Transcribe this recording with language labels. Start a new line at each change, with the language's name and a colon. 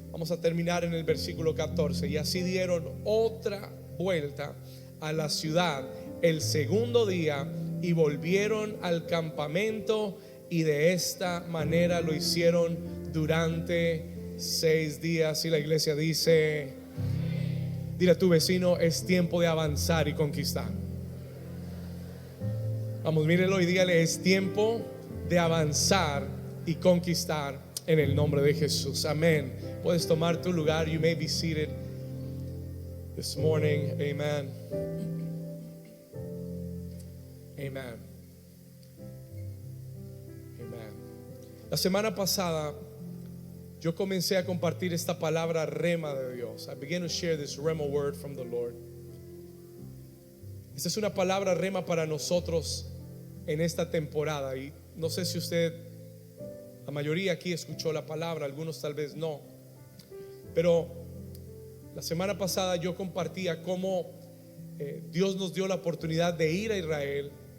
Spanish: Vamos a terminar en el versículo 14. Y así dieron otra vuelta a la ciudad el segundo día, y volvieron al campamento, y de esta manera lo hicieron durante 6 días. Y la iglesia dice: dile a tu vecino, es tiempo de avanzar y conquistar. Vamos, mírelo y dígale: es tiempo de avanzar y conquistar en el nombre de Jesús. Amén. Puedes tomar tu lugar.
English: You may be seated this morning. Amen. Amen.
Spanish: Amen. La semana pasada yo comencé a compartir esta palabra rema de Dios.
English: I began to share this rema word from the Lord.
Spanish: Esta es una palabra rema para nosotros en esta temporada. Y no sé si usted, la mayoría aquí escuchó la palabra, algunos tal vez no. Pero la semana pasada yo compartía cómo Dios nos dio la oportunidad de ir a Israel.